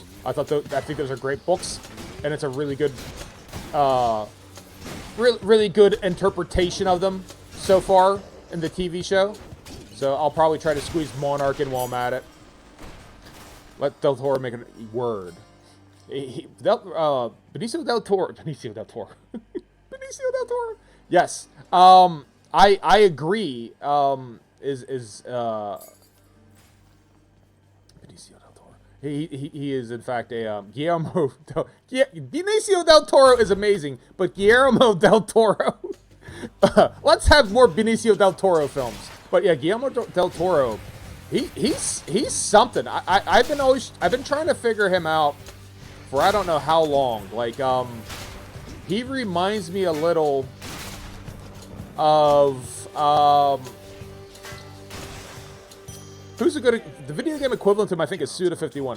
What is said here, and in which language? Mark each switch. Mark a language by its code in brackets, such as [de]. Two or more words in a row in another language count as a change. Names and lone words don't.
[en] I think those are great books, and it's a really good, really good interpretation of them so far in the TV show. So I'll probably try to squeeze Monarch in while I'm at it. Let Del Toro make a word. Benicio del Toro. Benicio del Toro. Benicio del Toro. Yes. I agree. Benicio del Toro. He is in fact a Guillermo. Benicio del Toro is amazing, but Guillermo del Toro. Let's have more Benicio del Toro films. But yeah, Guillermo del Toro. He's something. I've been trying to figure him out for I don't know how long. Like he reminds me a little of who's the video game equivalent to him, I think, is Suda51.